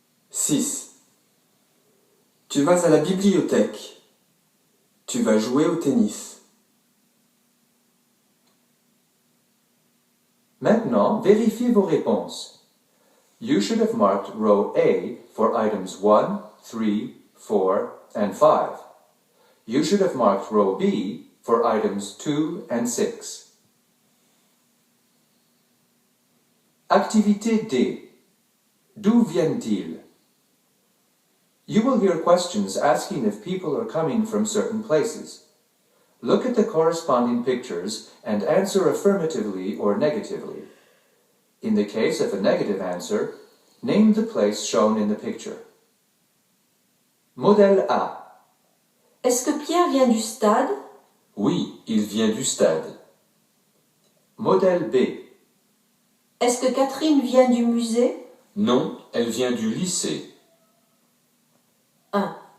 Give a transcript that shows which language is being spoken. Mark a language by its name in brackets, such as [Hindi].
[French] 6. Tu vas à la bibliothèque. Tu vas jouer au tennis. Maintenant, vérifiez vos réponses. [English] You should have marked row A for items 1, 3, 4, and 5. You should have marked row B for items 2 and 6. Activité D. D'où viennent-ils? You will hear questions asking if people are coming from certain places. Look at the corresponding pictures and answer affirmatively or negatively. In the case of a negative answer, name the place shown in the picture. [French] Modèle A. Est-ce que Pierre vient du stade? Oui, il vient du stade. Modèle B. Est-ce que Catherine vient du musée? Non, elle vient du lycée. 1.